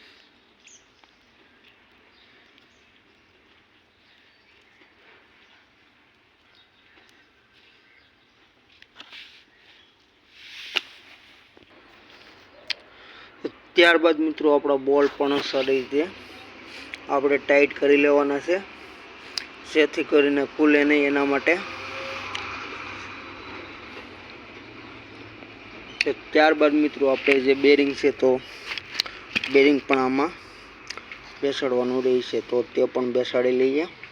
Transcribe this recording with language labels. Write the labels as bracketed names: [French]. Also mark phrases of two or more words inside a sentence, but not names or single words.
[Gujarati] ત્યારબાદ મિત્રો, આપણા બોલ્ટ પણ સારી રીતે આપણે ટાઇટ કરી લેવાના છે, જેથી કરીને ખુલે નહીં એના માટે। ત્યારબાદ મિત્રો, આપણે જે બેરિંગ છે તો બેરિંગ પણ આમાં બેસાડવાનું રહેશે, તો તે પણ બેસાડી લઈએ।